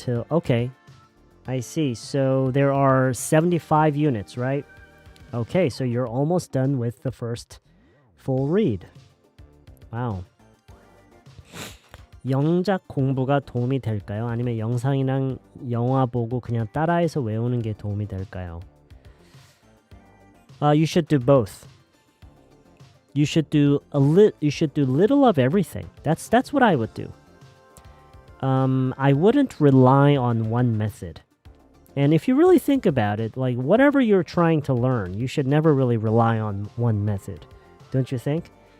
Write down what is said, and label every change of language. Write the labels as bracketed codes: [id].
[en] Okay, I see. So there are 75 units, right? Okay, so you're almost done with the first full read. Wow. [ko] 영작 공부가 도움이 될까요? 아니면 영상이랑 영화 보고 그냥 따라해서 외우는 게 도움이 될까요? [en] You should do both. You should do little of everything. That's what I would do. I wouldn't rely on one method. And if you really think about it, like whatever you're trying to learn, you should never really rely on one method. Don't you think?